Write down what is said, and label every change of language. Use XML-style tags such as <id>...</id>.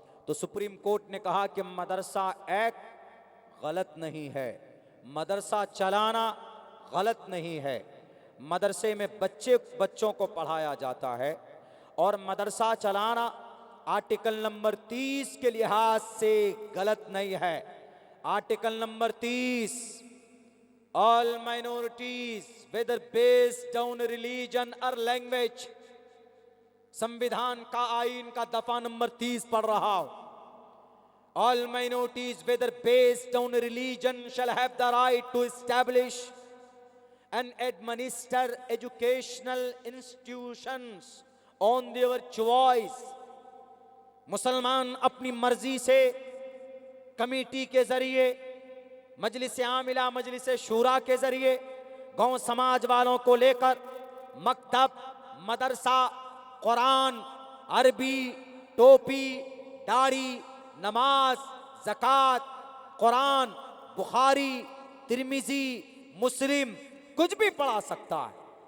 <hi>तो supreme court ने कहा कि मदरसा एक्ट गलत नहीं है, मदरसा चलाना गलत नहीं है, मदरसे में बच्चों को पढ़ाया जाता है, और मदरसा चलाना आर्टिकल नंबर 30 के लिहाज से गलत नहीं है। Article number 30,</hi> <en>all minorities whether based on religion or language,</en> <hi>संविधान का आईन का दफा नंबर 30 पढ़ रहा हूं।</hi> <en>All minorities whether based on religion shall have the right to establish and administer educational institutions on their choice।</en> <hi>मुसलमान अपनी मर्जी से कमेटी के जरिए, मजलिस आमिला, मजलिस शूरा के जरिए गांव समाज वालों को लेकर मकतब, मदरसा, कुरान, अरबी, टोपी, दाढ़ी, नमाज, ज़कात, कुरान, बुखारी, तिरमिजी, मुस्लिम कुछ भी पढ़ा सकता है।</hi>